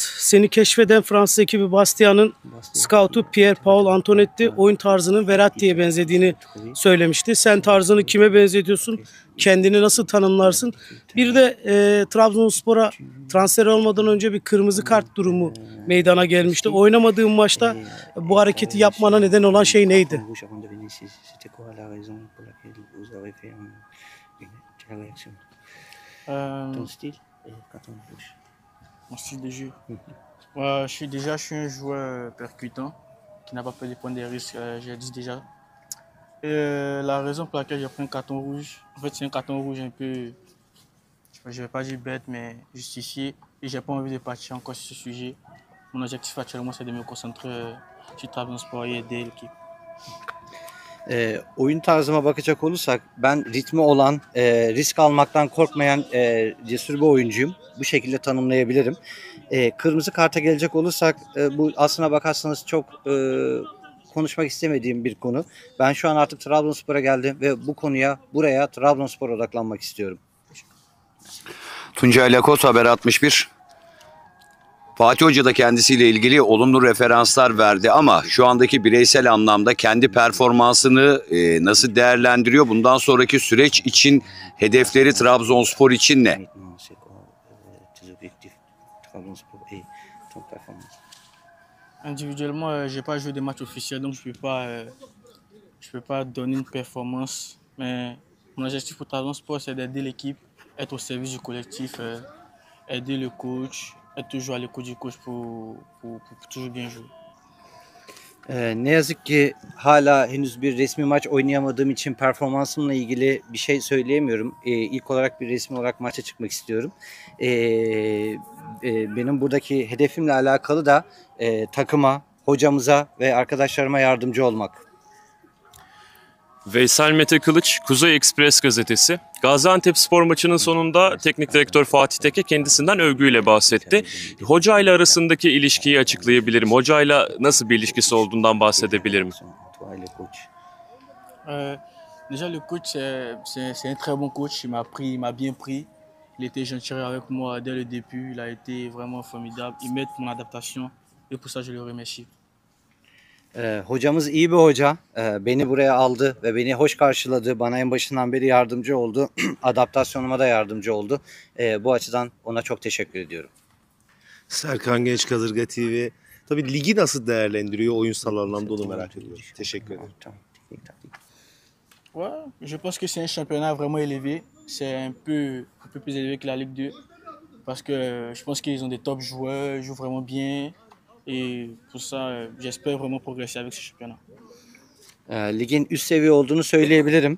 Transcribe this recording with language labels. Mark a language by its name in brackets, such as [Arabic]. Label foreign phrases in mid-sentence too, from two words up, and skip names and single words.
[Turkish] Seni keşfeden Fransız ekibi Bastia'nın scoutu Pierre-Paul Antonetti oyun tarzının Verratti'ye benzediğini söylemişti. Sen tarzını kime benzetiyorsun? Kendini nasıl tanımlarsın? Bir de Trabzonspor'a transfer olmadan önce bir kırmızı kart durumu meydana gelmişti. Oynamadığın maçta bu hareketi yapmana neden olan şey neydi? [French] Mon style de jeu. Je suis un joueur percutant qui n'a pas peur de prendre des risques, j'ai dit déjà. La raison pour laquelle j'ai pris un carton rouge, en fait c'est un carton rouge un peu, je ne vais pas dire bête, mais justifié. Et j'ai pas envie de partir encore sur ce sujet. Mon objectif actuellement c'est de me concentrer sur Trabzonspor et aider l'équipe. [Turkish] Oyun tarzıma bakacak olursak ben ritmi olan, risk almaktan korkmayan cesur bir oyuncuyum. Bu şekilde tanımlayabilirim. Kırmızı karta gelecek olursak bu aslına bakarsanız çok konuşmak istemediğim bir konu. Ben şu an artık Trabzonspor'a geldim ve bu konuya buraya Trabzonspor'a odaklanmak istiyorum. Tuncay Lakos, Haber 61. Fatih Hoca da kendisiyle ilgili olumlu referanslar verdi ama şu andaki bireysel anlamda kendi performansını nasıl değerlendiriyor? Bundan sonraki süreç için hedefleri Trabzonspor için ne? [French] Individuellement, j'ai pas joué de match officiel, donc je peux pas donner une performance. Mais mon objectif pour Trabzonspor, c'est d'aider l'équipe, être au service du collectif, aider le coach, être toujours à l'écoute du coach pour toujours bien jouer. [Turkish] Ne yazık ki hala henüz bir resmi maç oynayamadığım için performansımla ilgili bir şey söyleyemiyorum. İlk olarak bir resmi olarak maça çıkmak istiyorum. Benim buradaki hedefimle alakalı da takıma, hocamıza ve arkadaşlarıma yardımcı olmak. Veysel Mete Kılıç, Kuzey Ekspres gazetesi. Gaziantep spor maçının sonunda teknik direktör Fatih Tekke kendisinden övgüyle bahsetti. Hocayla arasındaki ilişkiyi açıklayabilirim. Hocayla nasıl bir ilişkisi olduğundan bahsedebilirim. [French] Déjà le coach c'est un très bon coach, il m'a bien pris. Il était gentil avec moi dès le début, il a été vraiment formidable. Il m'aide pour mon adaptation et pour ça je le remercie. [Turkish] Hocamız iyi bir hoca. Beni buraya aldı ve beni hoş karşıladı. Bana en başından beri yardımcı oldu. Adaptasyonuma da yardımcı oldu. Bu açıdan ona çok teşekkür ediyorum. Serkan Genç, Kadırga TV. Tabii ligi nasıl değerlendiriyor oyunsal anlamda onu merak ediyorum. Teşekkür ederim. [French] Ouais, je pense que c'est un championnat vraiment élevé. C'est un peu plus élevé que la Ligue 2. Parce que je pense qu'ils ont des top joueurs, ils jouent vraiment bien. Et pour ça, j'espère vraiment progresser avec ce championnat. [Turkish] Ligin üst seviye olduğunu söyleyebilirim.